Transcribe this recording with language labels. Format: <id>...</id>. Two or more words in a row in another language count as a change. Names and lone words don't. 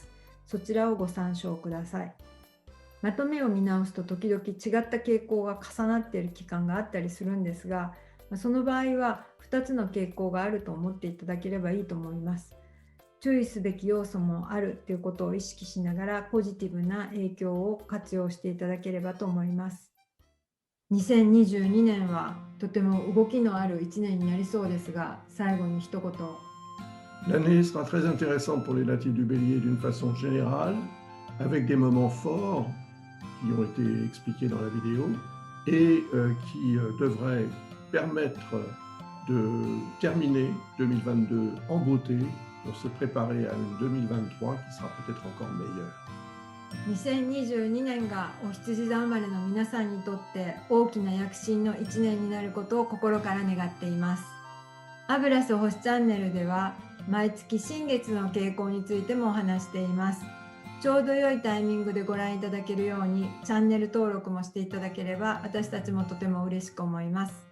<ja>そちらをご参照ください。まとめを見直すと時々違った傾向が重なっている期間があったりするんですが、その場合は2つの傾向があると思っていただければいいと思います。注意すべき要素もあるということを意識しながらポジティブな影響を活用していただければと思います。2022年はとても動きのある1年になりそうですが、最後に一言。</ja> <fr>L'année sera très intéressante pour les natifs du Bélier d'une façon générale, avec des moments forts qui ont été expliqués dans la vidéo et qui devraient permettre de terminer 2022 en beauté pour se préparer à une 2023 qui sera peut-être encore meilleure.</fr> <ja>2022 年がお羊座生まれの皆さんにとって大きな躍進の1年になることを心から願っています。アブラス星チャンネルでは毎月新月の傾向についてもお話しています。ちょうど良いタイミングでご覧いただけるようにチャンネル登録もしていただければ私たちもとても嬉しく思います。</ja>